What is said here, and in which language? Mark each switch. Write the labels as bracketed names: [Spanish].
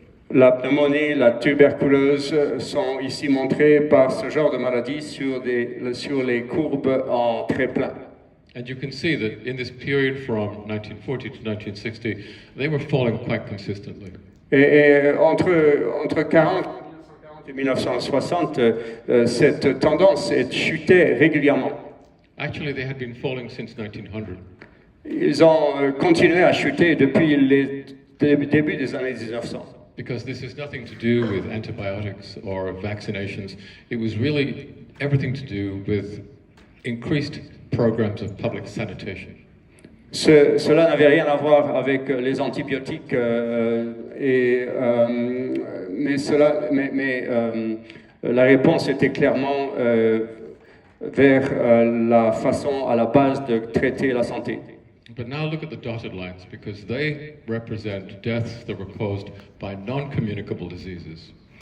[French] La pneumonie, la tuberculose sont ici montrées par ce genre de maladie sur les courbes en très plein. [English] And you can see that in this period from 1940 to 1960, they were falling quite consistently. [French] Et entre 1940 et 1960, cette tendance chutait régulièrement. [English] Actually, they had been falling since 1900. [French] Ils ont continué à chuter depuis les débuts des années 1900. [English] Because this has nothing to do with antibiotics or vaccinations. It was really everything to do with increased programs of public sanitation. [French] Cela n'avait rien à voir avec les antibiotiques, mais la réponse était clairement vers la façon à la base de traiter la santé. [English] But now look at the dotted lines, because they represent deaths that were caused by non-communicable diseases.